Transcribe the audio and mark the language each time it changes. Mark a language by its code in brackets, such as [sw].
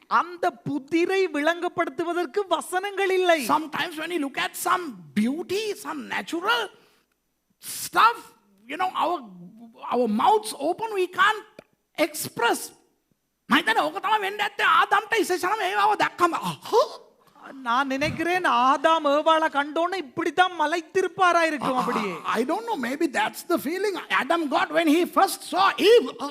[ta] அந்த புதிரை விளங்கப்படுத்துவதற்கு வசனங்கள் இல்லை. [en] Sometimes when you look at some beauty, some natural stuff, you know, our mouths open, we can't express. [si] මම හිතන්නේ ඕක තමයි වෙන්නේ නැත්තේ ආදම්ට ඉස්සෙල්ලාම ඒවව දැක්කම [ta] நான் நினைக்கிறேன் ஆதாம் ஏவாளை கண்டோன்னு இப்படித்தான் மலைத்திருப்பாரா இருக்கும் அப்படியே. [en] I don't know, maybe that's the feeling Adam got when he first saw Eve.